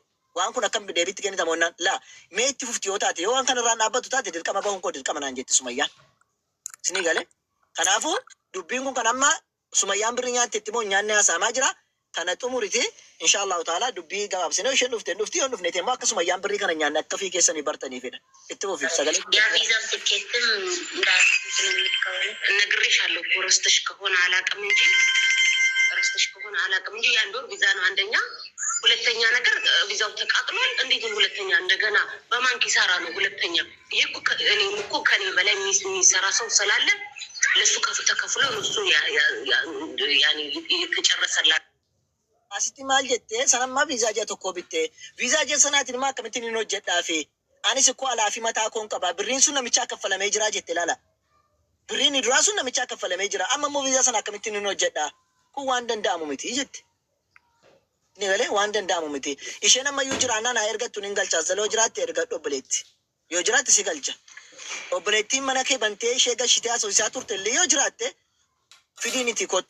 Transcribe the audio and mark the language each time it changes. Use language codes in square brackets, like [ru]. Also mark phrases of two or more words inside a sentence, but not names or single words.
[om] Waan kun akkam deebiitti kennitamu onnaan laa mee itti fufti yoo taate yoo waan kana irraan dhaabbatu taate dirqama bahuun koo dirqama naan jetti Sumayyaan. Isinii galee. Kanaafuu dubbiin kun kan amma Sumayyaan birri nyaatte itti moo nyaanni haasa'amaa jira. Kana xumuriti [ar] inshaallahu ta'ala [om] dubbii gabaabsinee isheen dhufte yoo dhufne immoo akka Sumayyaan birrii kana nyaanne akka fi keessanii bartaniifidha. Itti fufi sagalee. [am] ያ ቪዛም ትኬትም ነግሬሻለሁ እኮ ረስተሽ ከሆነ አላውቅም እንጂ የአንድ ወር ቪዛ ነው አንደኛ። ሁለተኛ ነገር ቪዛው ተቃጥሏል። እንዴት ሁለተኛ እንደገና በማን ኪሳራ ነው? ሁለተኛ ይሄ እኮ ከኔ በላይ የሚሰራ ሰው ስላለ ለሱ ተከፍሎ እሱ ያኔ የተጨረሰላት [om] asitti maal jettee sanammaa viizaa jee tokko bittee viizaa jee sanaatiin immoo akkamittiin hin hojjedhaafi anis ikkoo alaafii mataa koon qaba birriin sun namichaa kaffalamee jira jette laala birriin duraa sun namichaa kaffalamee jira amma immoo viizaa sana akkamittiin hin hojjedhaa kun waan danda'amu miti jette ni galee waan danda'amu miti isheen ammayyuu jiraannaa naa ergattuun hin galchaas zaloo jiraatte ergadhu obboleetti yoo jiraatte si galcha obboleettiin mana kee bantee ishee gashitee haasofsiisaa turte illee yoo jiraatte fidiin itti kottu.